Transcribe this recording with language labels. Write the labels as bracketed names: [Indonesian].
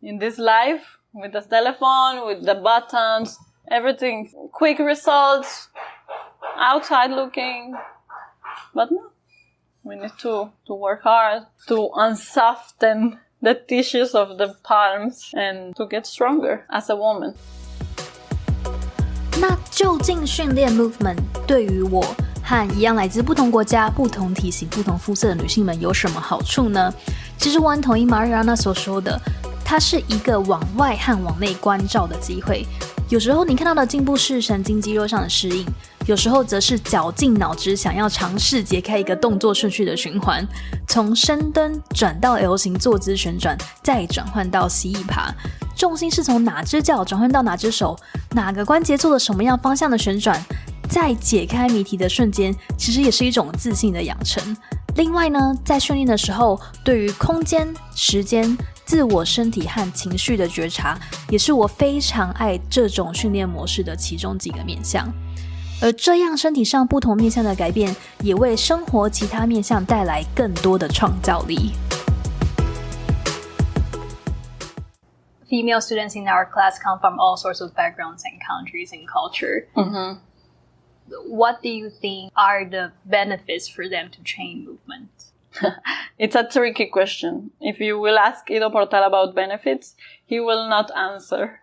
[English] In this life, with the telephone, with the buttons, everything, quick results, outside looking. But no, we need to work hard to unsoften the tissues of the palms and to get stronger as a woman. [Chinese] 那究竟训练 movement 对于我和一样来自不同国家、不同体型、不同肤色的女性们有什么好处呢？其实我很同意 Mariana 所说的，它是一个往外和往内关照的机会。有时候你看到的进步是神经肌肉上的适应，有时候则是绞尽脑汁想要尝试解开一个动作顺序的循环，从深蹲转到 L 型坐姿旋转，再转换到蜥蜴爬，重心是从哪只脚转换到哪只手，哪个关节做了什么样方向的旋转，在解开谜题的瞬间，其实也是一种自信的养成。另外呢，在训练的时候，对于空间、时间、自我身体和情绪的觉察，也是我非常爱这种训练模式的其中几个面向。而这样身体上不同面向的改变，也为生活其他面向带来更多的创造力。 [English] Female students in our class come from all sorts of backgrounds and countries and culture. Mm-hmm. What do you think are the benefits for them to train movement? It's a tricky question. If you will ask Ido Portal about benefits, he will not answer.